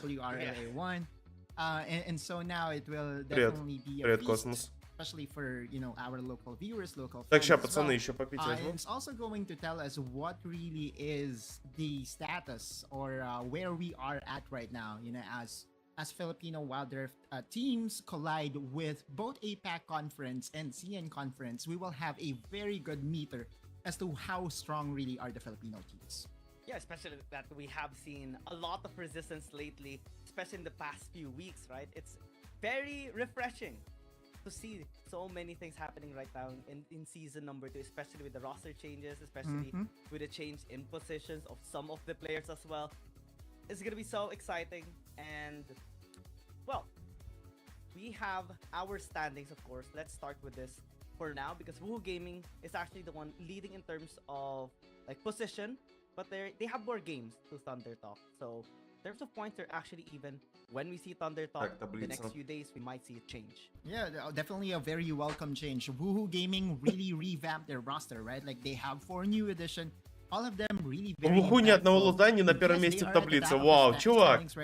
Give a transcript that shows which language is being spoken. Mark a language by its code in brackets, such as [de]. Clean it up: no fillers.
[ru] Привет, Космос. Так, сейчас, пацаны, еще попить возьму. [en] As Filipino wildrift teams collide with both APAC conference and CN conference, we will have a very good meter as to how strong really are the Filipino teams. Yeah, especially that we have seen a lot of resistance lately, especially in the past few weeks, right? It's very refreshing to see so many things happening right now in season number 2, especially with the roster changes, especially with the change in positions of some of the players as well. It's gonna be so exciting, and well, we have our standings, of course. Let's start with this for now, because Woohoo Gaming is actually the one leading in terms of like position, but they have more games to Thunder Talk. So in terms of points, they're actually even. When we see Thunder Talk the next few days, we might see a change. Yeah, definitely a very welcome change. Woohoo Gaming really revamped their roster, right? Like they have 4 new edition. All of them really very [ru] Вуху ни одного луза не на первом месте в таблице. Вау, чувак.